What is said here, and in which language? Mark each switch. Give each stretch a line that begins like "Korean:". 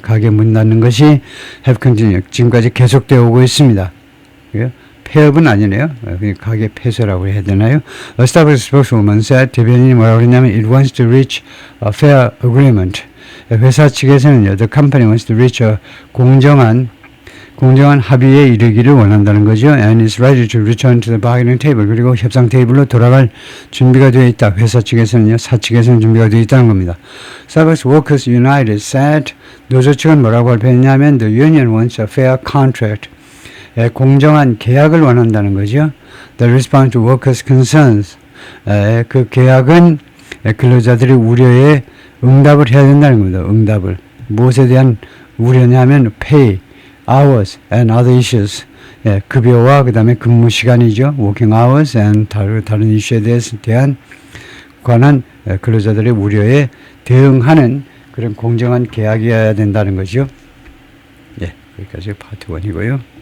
Korean: 가게 문 닫는 것이
English: have continued.
Korean: 지금까지 계속되어 오고 있습니다. 폐업은 아니네요. 가게 폐쇄라고 해야 되나요?
English: Starbucks spokeswoman said,
Korean: 대변인이 뭐라고 그랬냐면
English: it wants to reach a fair agreement.
Korean: 회사 측에서는요,
English: the company wants to reach a
Korean: 공정한 합의에 이르기를 원한다는 거죠.
English: And is ready to return to the bargaining table.
Korean: 그리고 협상 테이블로 돌아갈 준비가 되어 있다. 회사 측에서는요, 사측에서는 준비가 되어 있다는 겁니다.
English: Starbucks Workers United said,
Korean: 노조 측은 뭐라고 발표했냐면
English: the union wants a fair contract.
Korean: 공정한 계약을 원한다는 거죠.
English: The response to workers' concerns.
Korean: 그 계약은 근로자들의 우려에 응답을 해야 된다는 겁니다. 응답을. 무엇에 대한 우려냐면
English: pay, hours and other issues.
Korean: 급여와 그 다음에 근무 시간이죠.
English: working hours and
Korean: 다른 이슈에 대한 관한 근로자들의 우려에 대응하는 그런 공정한 계약이어야 된다는 거죠. 여기까지 파트 1이고요.